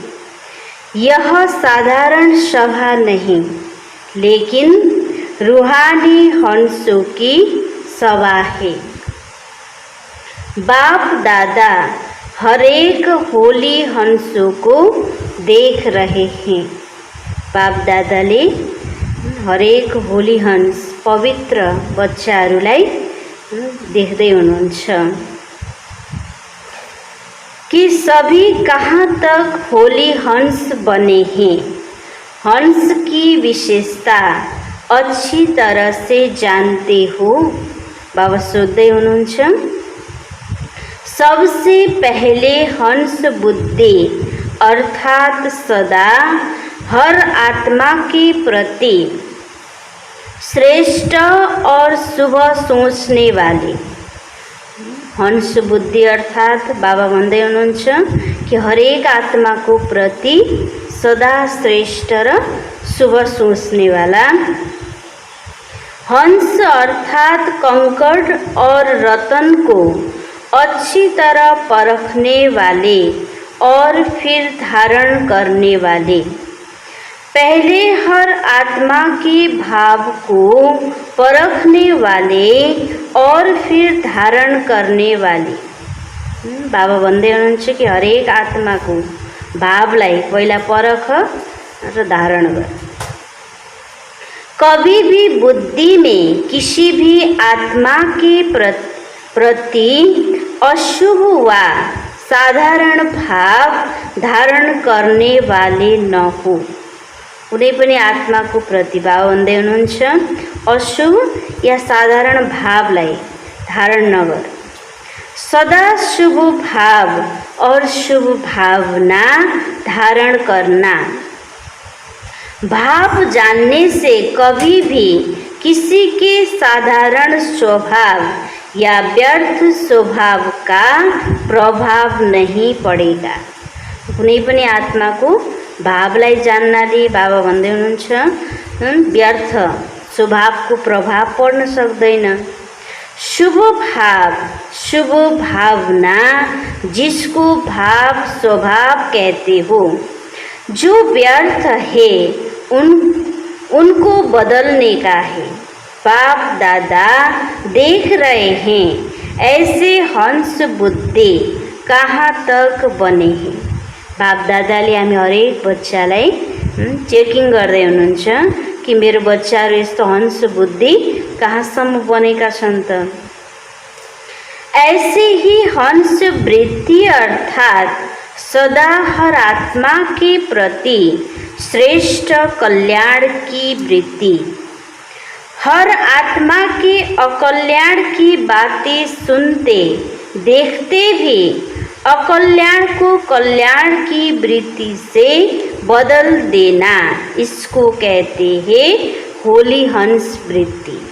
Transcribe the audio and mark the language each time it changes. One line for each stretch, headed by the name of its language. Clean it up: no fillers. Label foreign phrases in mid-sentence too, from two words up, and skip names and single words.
Hindi: यह साधारण सभा नहीं, लेकिन रूहानी हंसों की सभा है। बाप दादा हरेक होली हंसों को देख रहे हैं।
Nepali: बाप दादाले हरेक होली हंस पवित्र बच्चाहरूलाई देख्दै हुनुहुन्छ कि
Hindi: सभी कहाँ तक होली हंस बने हैं। हंस की विशेषता अच्छी तरह से जानते हो।
Nepali: बाबा सोध्दै हुनुहुन्छ,
Hindi: सबसे पहले हंस बुद्धि अर्थात सदा हर आत्मा के प्रति श्रेष्ठ और शुभ सोचने वाले। हंस बुद्धि अर्थात
Nepali: बाबा भन्दै हुनुहुन्छ कि हरेक आत्मा को प्रति सदा श्रेष्ठ र शुभ
Hindi: सोचने वाला। हंस अर्थात कंकड़ और रतन को अच्छी तरह परखने वाले और फिर धारण करने वाले। पहले हर आत्मा के भाव को परखने वाले और फिर धारण करने वाले।
Nepali: बाबा भन्दै हुनुहुन्छ कि हरेक आत्मा को भावलाई पहिला परख र धारण गर।
Hindi: कभी भी बुद्धि में किसी भी आत्मा के प्रति अशुभ वा साधारण भाव धारण करने वाले न हो।
Nepali: कुनै पनि आत्मा को प्रति बाबा भन्दै हुनुहुन्छ अशुभ या साधारण भावलाई धारण नगर।
Hindi: सदा शुभ भाव और शुभ भावना धारण करना। भाव जानने से कभी भी किसी के साधारण स्वभाव या व्यर्थ स्वभाव का प्रभाव नहीं पड़ेगा।
Nepali: कुनै पनि आत्मा को भावलाई जान्नाले बाबा भन्दै हुनुहुन्छ व्यर्थ स्वभाव को प्रभाव पर्न सक्दैन।
Hindi: शुभ भाव, शुभ भावना जिसको भाव स्वभाव कहते हो, जो व्यर्थ है उनको बदलने का है। बाप दादा देख रहे हैं ऐसे हंस बुद्धि कहाँ तक बने हैं।
Nepali: बाप दादाले हामी हरेक बच्चालाई चेकिङ गर्दै हुनुहुन्छ कि मेरो बच्चाहरू यस्तो हंस बुद्धि कहाँसम्म बनेका छन् त।
Hindi: ऐसे ही हंस वृत्ति अर्थात सदा हर आत्मा के प्रति श्रेष्ठ कल्याण की वृत्ति। हर आत्मा के अकल्याण की बातें सुनते देखते भी अकल्याण को कल्याण की वृत्ति से बदल देना, इसको कहते हैं होली हंस वृत्ति।